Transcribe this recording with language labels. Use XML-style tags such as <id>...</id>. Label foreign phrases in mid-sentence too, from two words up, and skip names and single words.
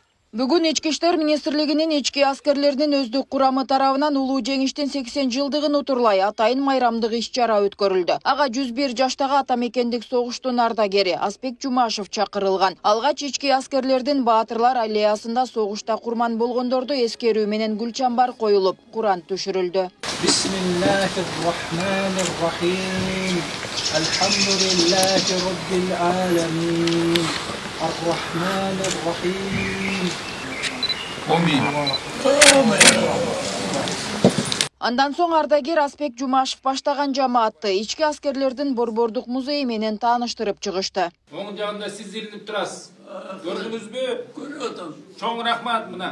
<ky>Бүгүн Ички иштер министрлигинин ички аскерлеринин өздүк курамы тарабынан улуу жеңиштин 80 жылдыгын утурлай атайын майрамдык иш-чара өткөрүлдү. Ага 101 жаштагы ата мекендик согуштун ардагери Аспек Жумашев чакырылган. Алгач ички аскерлердин баатырлар аллеясында согушта курман болгондорду эскерүү менен гүл чамбар коюлуп, Куран түшүрүлдү.</ky> <ar>بسم الله الرحمن الرحيم. الحمد لله رب العالمين. الرحمن الرحيم.</ar> <ky>Андан соң ардагер Аспек Жумашев баштаган жамаатты ички аскерлердин борбордук музейи менен тааныштырып чыгышты. Оң жагында сиз илинип турасыз. Көрдүңүзбү? Көрүп атам. Чоң рахмат мына.</ky>